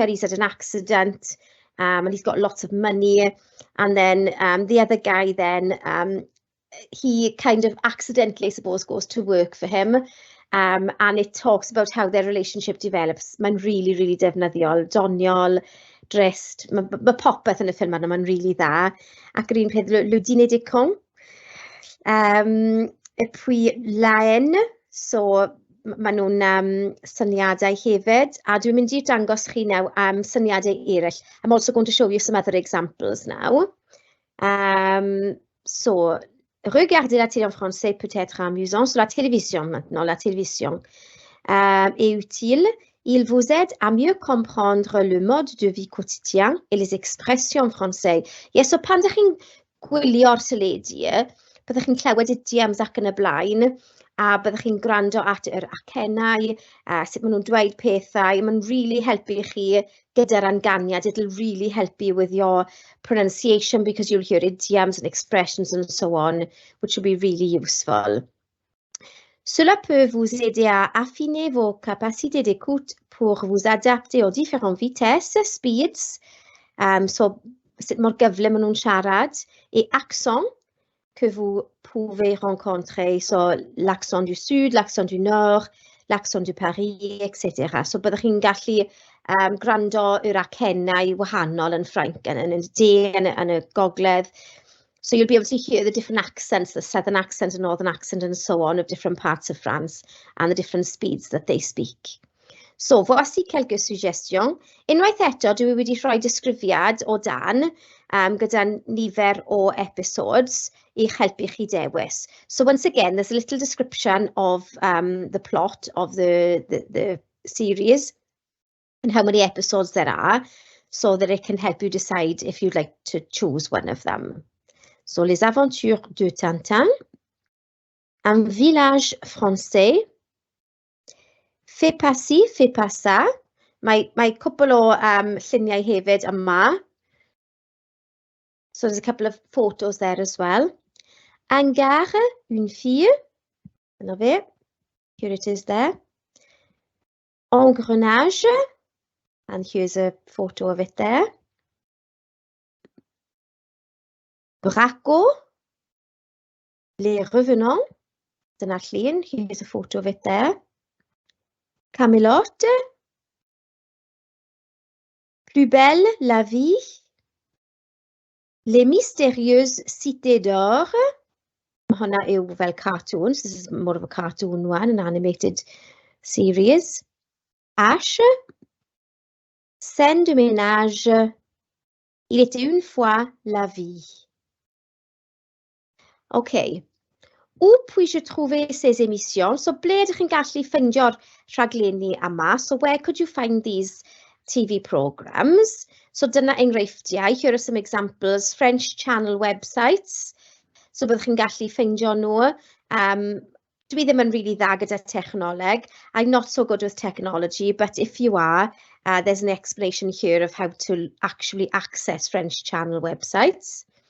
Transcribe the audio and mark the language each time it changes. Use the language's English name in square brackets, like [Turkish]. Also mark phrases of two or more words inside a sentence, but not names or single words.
[English] He's had an accident and he's got lots of money. And then the other guy then, he kind of accidentally, I suppose, goes to work for him. And it talks about how their relationship develops. [Welsh] Mae'n [English] really, really [Welsh] defnyddiol, doniol, drist. Mae popeth yn y ffilm yna, mae'n really dda. Ac yr un peth, [French] Le Dîner des Cons. Et puis Laen, [Welsh] so maen nhw'n syniadau hefyd. A dwi'n mynd I dangos chi nawr syniadau eraill. [English] I'm also going to show you some other examples now. So, [French] regardez la télé en français peut être amusant. Sur la télévision maintenant, la télévision est utile. Il vous aide à mieux comprendre le mode de vie quotidien et les expressions françaises. [English] Yes, so [Welsh] pan ydych chi'n gwylio'r teledu, byddwch chi'n clywed idioms ac yn y blaen, a byddwch chi'n gwrando at yr acennau, sut maen nhw'n dweud pethau. Mae'n really helpu chi gyda'r anganiad. [English] It'll really help you with your pronunciation because you'll hear idioms and expressions and so on, which will be really useful. [French] Cela peut vous aider à affiner vos capacités d'écoute pour vous adapter aux différentes vitesses, [English] speeds, so [Welsh] sut mor gyflym maen nhw'n siarad, [French] et accent que vous pouvez rencontrer, so l'accent du sud, l'accent du nord, l'accent du Paris, etc. [Welsh] So byddwch chi'n gallu gwrando yr acennau wahanol yn Ffrainc, yn y de, yn y gogledd. [English] So you'll be able to hear the different accents, the southern accent and northern accent and so on of different parts of France and the different speeds that they speak. So, [French] voici quelques suggestions. [Welsh] Unwaith eto, dwi wedi rhoi disgrifiad o dan gyda nifer o episodes i'ch helpu chi dewis. [English] So once again, there's a little description of the plot of the series and how many episodes there are so that it can help you decide if you'd like to choose one of them. So, les aventures de Tintin, un village français, fais pas ci, fais pas ça. [Welsh] Mae cwbl o lluniau hefyd yma. [English] So there's a couple of photos there as well. Un gars, une fille. [Welsh] Dyna fe. [English] Here it is there. Engrenage. And here's a photo of it there. Braco. Les revenants. [Welsh] Dyna'r llun. [English] Here's a photo of it there. Camelot. Plus belle la vie. Les mystérieuses cités d'or. [Welsh] Honna yw fel cartoons. [English] This is more of a cartoon one, an animated series. Ash. Scène de ménage. Il était une fois la vie. OK. [French] Où puis-je trouver ces émissions? [Welsh] So, ble ydych chi'n gallu ffeindio'r rhaglenni yma? [English] So, where could you find these TV programs? So, [Welsh] dyna enghreifftiau. [English] Here are some examples. French channel websites. So, [Welsh] byddwch chi'n gallu ffeindio nhw. Dwi ddim yn really dda gyda technoleg. [English] I'm not so good with technology, but if you are, there's an explanation here of how to actually access French channel websites.